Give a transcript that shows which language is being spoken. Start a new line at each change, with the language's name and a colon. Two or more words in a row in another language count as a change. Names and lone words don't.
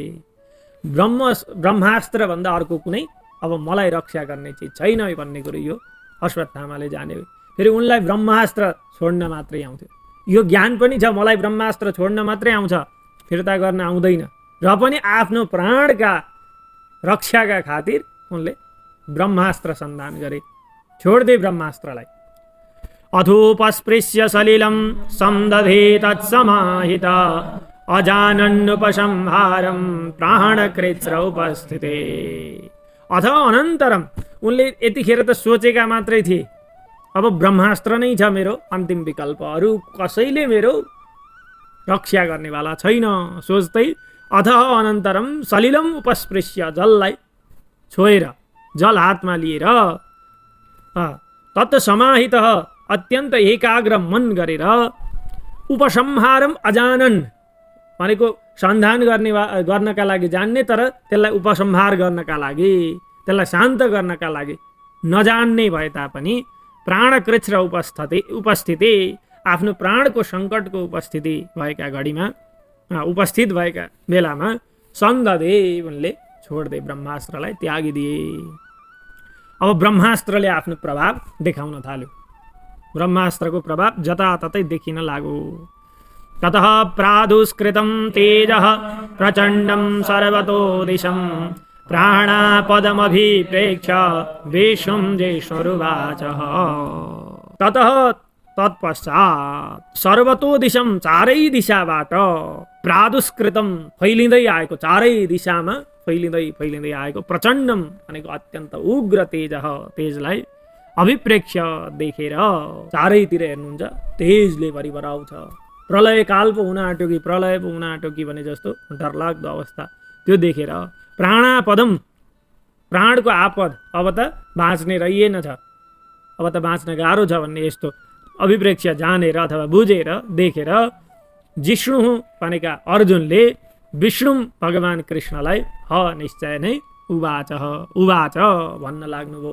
Nepali: ब्रह्मास्त्र भन्दा अर्को कुनै अब मलाई रक्षा गर्ने चिज छैन भन्ने कुरो यो अश्वत्थामाले जाने। फेरि उनलाई ब्रह्मास्त्र छोड्न मात्रै आउँथ्यो, यो ज्ञान पनि छ मलाई ब्रह्मास्त्र छोड्न मात्रै आउँछ, फिर्ता गर्न आउँदैन, र पनि आफ्नो प्राणका रक्षाका खातिर उनले ब्रह्मास्त्र सन्धान गरे, छोड्दे ब्रह्मास्त्रलाई।
Sanskrit: अथोपस्पृश्य सलिलं समदधे तत्समाहित अजानन्नुपसंहारं प्राणकृच्छ्र उपस्थिते। अथ अनन्तरम,
Nepali: उनले यतिखेर त सोचेका मात्रै थिए अब ब्रह्मास्त्र नै छ मेरो अन्तिम विकल्प, अरू कसैले मेरो रक्षा गर्नेवाला छैन सोच्दै
Sanskrit: अथ अनन्तरम सलिलम उपस्पृश्य,
Nepali: जललाई छोएर, जल हातमा लिएर
Sanskrit: तत् समाहित,
Nepali: अत्यन्त एकाग्र मन गरेर
Sanskrit: उपसंहारम अजानन
Nepali: भनेको सन्धान गर्नका लागि जान्ने, तर त्यसलाई उपसंहार गर्नका लागि, त्यसलाई शान्त गर्नका लागि नजान्ने भए तापनि
Sanskrit: प्राणकृच्छ्र उपस्थिति,
Nepali: आफ्नो प्राणको सङ्कटको उपस्थिति भएका घडीमा, उपस्थित भएका बेलामा सन्दधे, उनले छोड्दे ब्रह्मास्त्रलाई, त्यागिदिए। अब ब्रह्मास्त्रले आफ्नो प्रभाव देखाउन थाल्यो, ब्रह्मास्त्रको प्रभाव जताततै देखिन लाग्यो।
Sanskrit: ततः प्रादुष्कृतं तेजः प्रचण्डं सर्वतो दिशं प्राणापदमभिप्रेक्ष्य विष्णुं जिष्णुरुवाचः। ततः तत्पश्चात सर्वतो दिशं,
Nepali: चारै दिशाबाट प्रादुष्कृतं फैलिँदै आएको, चारै दिशामा फैलिँदै आएको प्रचण्डम भनेको अत्यन्त उग्र तेजलाई अभिप्रेक्ष्य देखेर, चारैतिर हेर्नुहुन्छ तेजले भरिभर आउँछ, प्रलय काल पो हुन आँट्यो कि, प्रलय पो हुन आँट्यो कि भने जस्तो डरलाग्दो अवस्था, त्यो देखेर प्राणापदम, प्राणको आपद, अब त बाँच्ने रहिएन छ, अब त बाँच्न गाह्रो छ भन्ने यस्तो अभिप्रेक्ष्य जानेर अथवा बुझेर देखेर जिष्णु भनेका अर्जुनले विष्णु भगवान कृष्णलाई निश्चय नै उवाच भन्न लाग्नुभयो।